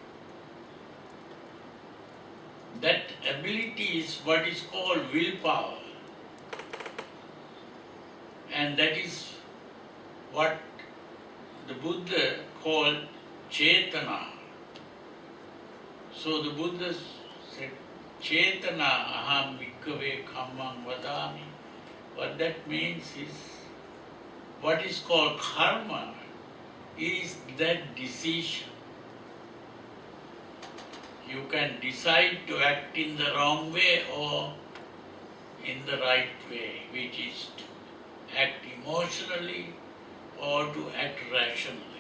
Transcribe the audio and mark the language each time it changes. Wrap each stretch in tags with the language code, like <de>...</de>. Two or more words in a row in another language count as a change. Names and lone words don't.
<en>That ability is what is called willpower, and that is what the Buddha called Chetana. So the Buddha said,</en> <pi>Chetana aham bhikkhave kammam vadami.</pi> <en>What that means is, what is called karma is that decision. You can decide to act in the wrong way or in the right way, which is to act emotionally or to act rationally.</en>